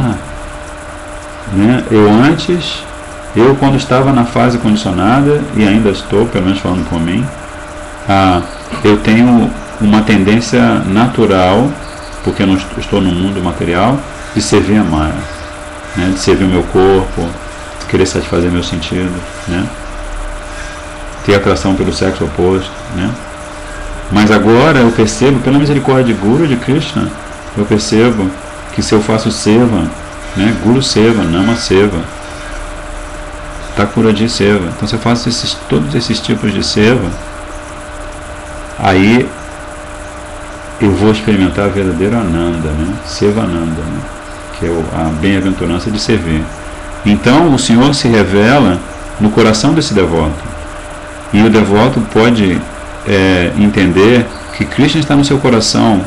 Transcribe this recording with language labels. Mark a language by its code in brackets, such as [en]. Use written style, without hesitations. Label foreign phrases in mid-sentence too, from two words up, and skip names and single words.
[pt] Né, eu quando estava na fase condicionada, e ainda estou, pelo menos falando por mim, eu tenho uma tendência natural, porque eu não estou no mundo material, de servir a Maya, né? De servir o meu corpo, de querer satisfazer meus sentidos, né? Ter atração pelo sexo oposto, né? Mas agora eu percebo, pela misericórdia de Guru, de Krishna, eu percebo que se eu faço seva, né? [sa] Guru seva, Nama seva, Thakuraji seva, [pt] então se eu faço todos esses tipos de seva, aí eu vou experimentar a verdadeira Ananda, né? Sevananda, né? Que é a bem-aventurança de servir. Então o Senhor se revela no coração desse devoto, e o devoto pode entender que Krishna está no seu coração.